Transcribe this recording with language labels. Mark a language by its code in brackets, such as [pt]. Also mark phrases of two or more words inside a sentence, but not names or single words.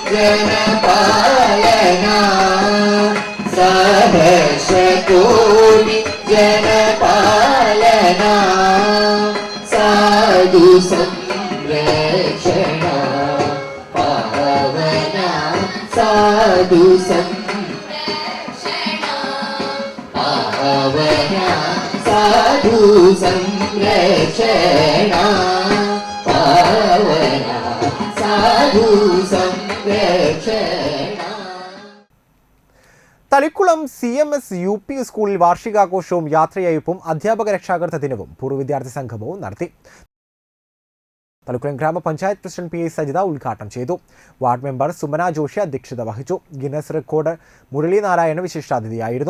[sa] जनपालना सहस्रकोटि जनपालना साधु संरक्षणा पावना साधु संरक्षणा पावना साधु संरक्षणा पावना साधु संरक्षणा. [ml] തളിക്കുളം CMS UP സ്കൂളിൽ വാർഷികാഘോഷവും യാത്രയയപ്പും അധ്യാപക രക്ഷാകർതൃ ദിനവും പൂർവ്വ വിദ്യാർത്ഥി സംഗമവും നടത്തി. തളിക്കുളം ഗ്രാമപഞ്ചായത്ത് പ്രസിഡന്റ് PA സജിത ഉദ്ഘാടനം ചെയ്തു. വാർഡ് മെമ്പർ സുമന ജോഷി അധ്യക്ഷത വഹിച്ചു. [en] Guinness record [ml] മുരളി നാരായണ വിശിഷ്ടാതിഥിയായിരുന്നു.